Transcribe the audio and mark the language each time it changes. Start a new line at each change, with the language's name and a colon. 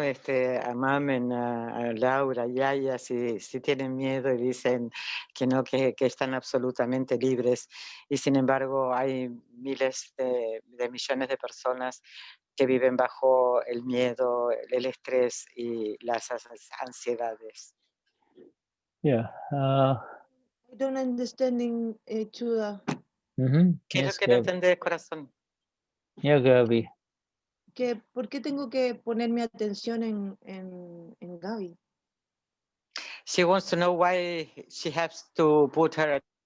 Spanish: A Mamen, a Laura, a Yaya, si tienen miedo y dicen que no, que están absolutamente libres. Y sin embargo hay miles de millones de personas que viven bajo el miedo, el estrés y las ansiedades.
English: Yeah. I don't understanding, Shuddha.
Spanish: ¿Qué es lo que no entendés, corazón?
English: Yeah, Gaby.
Spanish: ¿Por qué tengo que poner mi atención en Gaby?
English: She wants to know why she has to put her